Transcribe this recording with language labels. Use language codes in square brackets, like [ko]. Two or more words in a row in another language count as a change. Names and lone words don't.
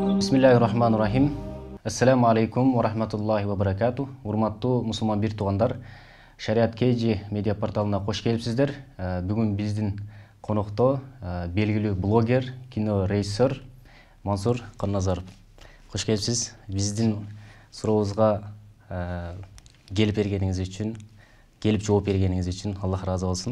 [ar] بسم الله الرحمن الرحيم السلام عليكم ورحمة الله وبركاته. [ky] Урматтуу мусулман бир туугандар, Шариат Кейджи медиа порталына кош келипсиздер. Бүгүн биздин конокто белгилүү блогер, кино режиссер Мансур Канназаров. Кош келипсиз. Биздин сурообузга келип бергениңиз үчүн, келип жооп бергениңиз үчүн Аллах ыраазы болсун.